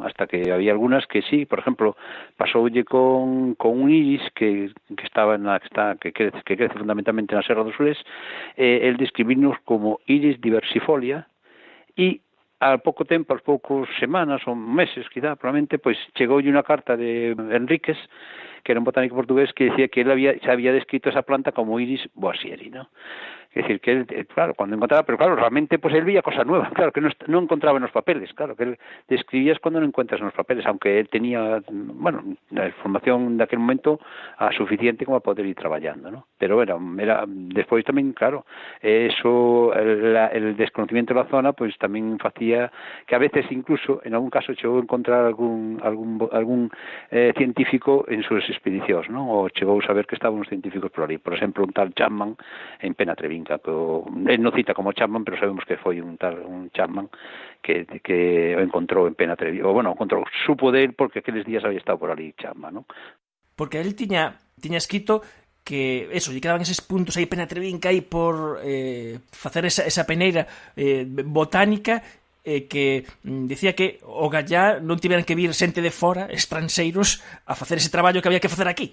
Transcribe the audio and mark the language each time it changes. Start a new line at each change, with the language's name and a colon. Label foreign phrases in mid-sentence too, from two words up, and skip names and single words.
Galician: Hasta que había algunhas que sí, por exemplo, pasoulle con un iris que estaba que crece fundamentalmente na Serra do Sulés, el describirnos como iris diversifolia, e ao pouco tempo, aos poucos semanas ou meses, quizá, probablemente, pois chegoulle unha carta de Enríquez, que era un botánico portugués,
Spanish: que decía que él se había descrito esa planta como iris boisieri, ¿no? Es decir, que él, claro, cuando encontraba, pero claro, realmente pues él veía cosas nuevas, claro, que no encontraba en los papeles, claro, que él describías cuando no encuentras en los papeles, aunque él tenía, la información de aquel momento suficiente como para poder ir trabajando, ¿no? Pero era después también, claro, eso, el desconocimiento de la zona, pues también hacía que a veces incluso, en algún caso, llegó a encontrar algún científico en sus expedicións,
Galician: non? Ou chegou a saber que estaban uns científicos por ali. Por exemplo, un tal Chapman en Penatrevinca, que él non cita como Chapman, pero sabemos que foi un Chapman que o encontrou en Penatrevinca. Ou, supo de él porque aqueles días había estado por ali Chapman, non? Porque él tiña escrito que eso, lle quedaban eses puntos aí Penatrevinca aí por facer esa peneira botánica, que dicía que o gallá non tiveran que vir xente de fora, estranxeiros, a facer ese traballo que había que facer aquí.